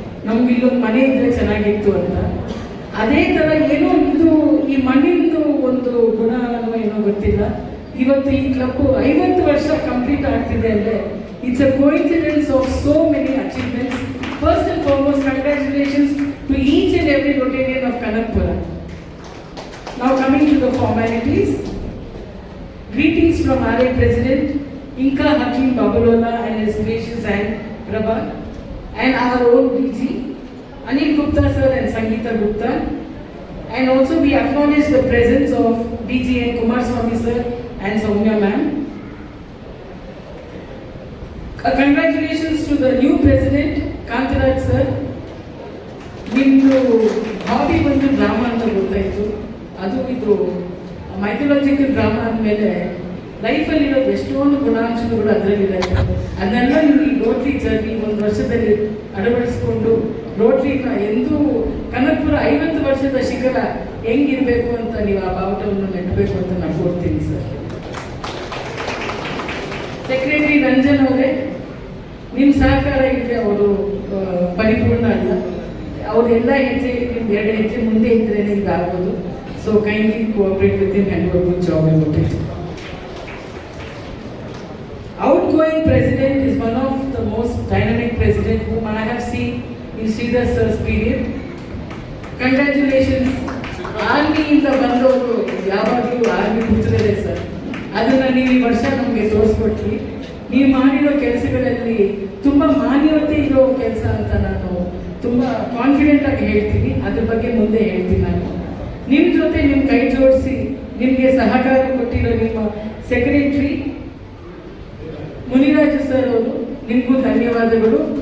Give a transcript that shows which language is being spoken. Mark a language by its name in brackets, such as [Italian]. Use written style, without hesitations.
[Kannada] ನಮ್ಗೆ ಇಲ್ಲೊಂದು ಮನೆ ಇದ್ರೆ ಚೆನ್ನಾಗಿತ್ತು ಅಂತ. ಅದೇ ಥರ ಏನೋ ಇದು ಈ ಮಣ್ಣಿಂದು ಒಂದು ಗುಣ ಅನ್ನೋ ಏನೋ ಗೊತ್ತಿಲ್ಲ. ಇವತ್ತು ಈ ಕ್ಲಬ್ 50 ವರ್ಷ ಕಂಪ್ಲೀಟ್ ಆಗ್ತಿದೆ ಅಂದರೆ [English] It's a coincidence of so many achievements. First and foremost congratulations to each and every Rotarian of Kanakapura. Now coming to the formalities. Greetings from RA President Inka Hakim Babalola and his gracious aunt Prabha, and our own DG Anil Gupta sir and Sangeeta Gupta. And also we acknowledge the presence of DG N Kumar Swamy sir and Soumya ma'am. Congratulations to the new president Kantaraj sir. [Kannada] Nimdu hobby bandu drama anta gottayitu. ಅದು ಇದು mythological drama ಅಂದಮೇಲೆ ಲೈಫಲ್ಲಿರೋದು ಎಷ್ಟೊಂದು ಗುಣಾಂಶಗಳು ಅದರಲ್ಲಿದೆ. ಅದನ್ನೆಲ್ಲ ನೀವು ಈ rotary journey 1 ವರ್ಷದಲ್ಲಿ ಅಳವಡಿಸ್ಕೊಂಡು ರೋಟ್ರಿನ ಎಂದೂ ಕನಕಪುರ 50 ವರ್ಷದ ಶಿಖರ ಹೆಂಗಿರಬೇಕು ಅಂತ ನೀವು ಆ ಬಾವುಟವನ್ನು ನೆಟ್ಟಬೇಕು ಅಂತ ನಾನು ಕೋರ್ತೀನಿ ಸರ್. ಸೆಕ್ರೆಟರಿ ರಂಜನ್ ಅವರೇ, ನಿಮ್ಮ ಸಹಕಾರ ಇದ್ದರೆ ಅವರು ಪರಿಪೂರ್ಣ ಅಲ್ಲ. ಅವರೆಲ್ಲ ಹೆಜ್ಜೆ 2 ಹೆಜ್ಜೆ ಮುಂದೆ ಇದ್ದರೆ ನಿಮ್ಗೆ ಆಗ್ಬೋದು. [English] So kindly cooperate with him and do a good job about it. Outgoing president is one of the most dynamic president whom I have seen in Sridhar sir's period. Congratulations. [Kannada] Army ಇಂದ ಬಂದವರು ಯಾವಾಗಲೂ army ಕೂತಿದ್ದಾರೆ sir. ಅದನ್ನ ನೀವು ಈ ವರ್ಷ ನಮಗೆ ತೋರಿಸ್ಕೊಟ್ರಿ. ನೀವು ಮಾಡಿರೋ ಕೆಲಸಗಳಲ್ಲಿ ತುಂಬ ಮಾನ್ಯತೆ ಇರೋ ಕೆಲಸ ಅಂತ ನಾನು ತುಂಬ ಕಾನ್ಫಿಡೆಂಟ್ ಆಗಿ ಹೇಳ್ತೀನಿ. ಅದ್ರ ಬಗ್ಗೆ ಮುಂದೆ ಹೇಳ್ತೀನಿ ನಾನು. ನಿಮ್ಮ ಜೊತೆ ನಿಮ್ಮ ಕೈ ಜೋಡಿಸಿ ನಿಮಗೆ ಸಹಕಾರ ಕೊಟ್ಟಿರೋ ನಿಮ್ಮ ಸೆಕ್ರೆಟರಿ ಮುನಿರಾಜು ಸರ್ ಅವರು, ನಿಮಗೂ ಧನ್ಯವಾದಗಳು.